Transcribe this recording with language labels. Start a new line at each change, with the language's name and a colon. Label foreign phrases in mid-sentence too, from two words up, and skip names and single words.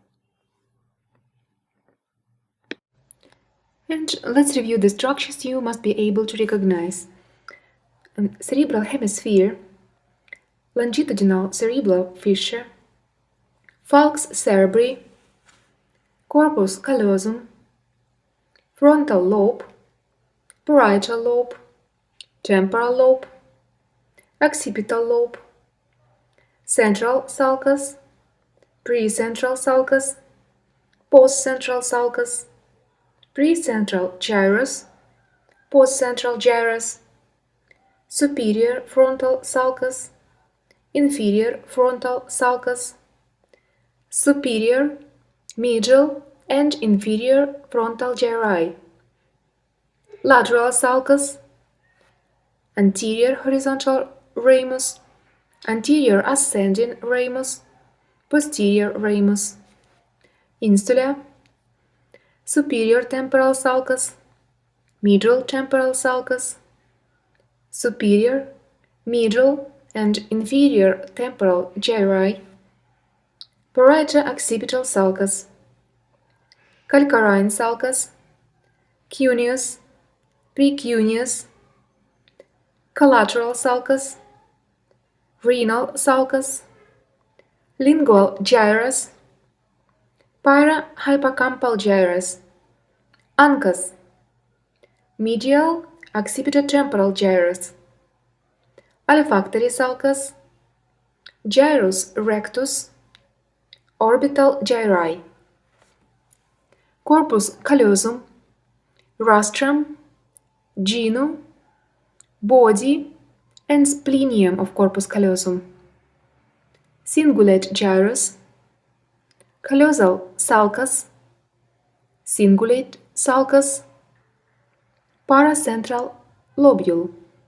English: And let's review the structures you must be able to recognize. Cerebral hemisphere, longitudinal cerebral fissure, falx cerebri, corpus callosum, frontal lobe, parietal lobe, temporal lobe, occipital lobe, central sulcus, precentral sulcus, postcentral sulcus, precentral gyrus, postcentral gyrus, superior frontal sulcus, inferior frontal sulcus, superior, medial, and inferior frontal gyri, lateral sulcus, anterior horizontal ramus, anterior ascending ramus, posterior ramus, insula, superior temporal sulcus, middle temporal sulcus, superior, middle, and inferior temporal gyri, parieto-occipital sulcus, calcarine sulcus, cuneus, precuneus, collateral sulcus, renal sulcus, lingual gyrus, para-hippocampal gyrus, uncus, medial occipitotemporal gyrus, olfactory sulcus, gyrus rectus, orbital gyri, corpus callosum, rostrum, genu, body, and splenium of corpus callosum, cingulate gyrus, callosal sulcus, cingulate sulcus, paracentral lobule.